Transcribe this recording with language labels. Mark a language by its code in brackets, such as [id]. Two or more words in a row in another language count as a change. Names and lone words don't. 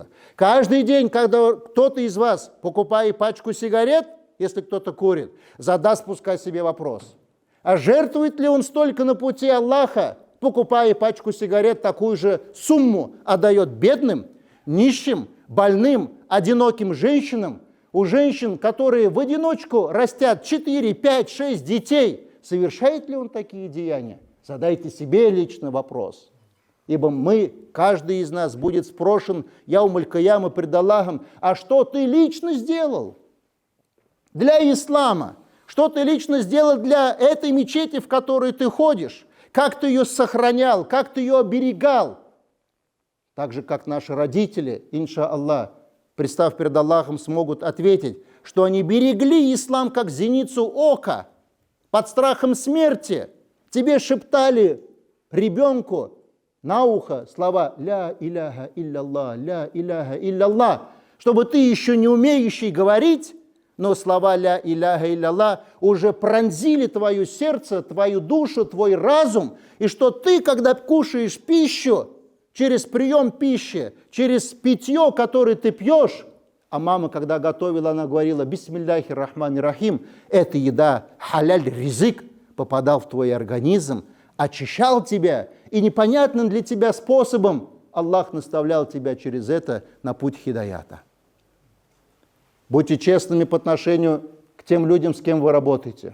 [ru] Каждый день, когда кто-то из вас, покупая пачку сигарет, если кто-то курит, задаст пускай себе вопрос: а жертвует ли он столько на пути Аллаха, покупая пачку сигарет, такую же сумму отдает бедным, нищим, больным, одиноким женщинам? У женщин, которые в одиночку растят 4, 5, 6 детей, совершает ли он такие деяния? Задайте себе лично вопрос. Ибо каждый из нас будет спрошен [ar] يوم القيامة [ru] пред Аллахом: а что ты лично сделал для ислама? Что ты лично сделал для этой мечети, в которой ты ходишь? Как ты ее сохранял, как ты ее оберегал? Так же, как наши родители, иншаллах, представ перед Аллахом, смогут ответить, что они берегли ислам как зеницу ока, под страхом смерти. Тебе шептали ребенку на ухо слова [ar] «لا إله إلا الله, لا إله إلا الله», [ru] чтобы ты, еще не умеющий говорить, но слова [ar] «لا إله إلا الله» [ru] уже пронзили твое сердце, твою душу, твой разум, и что ты, когда кушаешь пищу, через прием пищи, через питье, которое ты пьешь, а мама, когда готовила, она говорила [ar] «بسم الله الرحمن الرحيم», [ru] эта еда, халяль, ризык, попадал в твой организм, очищал тебя, и непонятным для тебя способом Аллах наставлял тебя через это на путь хидаята. Будьте честными по отношению к тем людям, с кем вы работаете.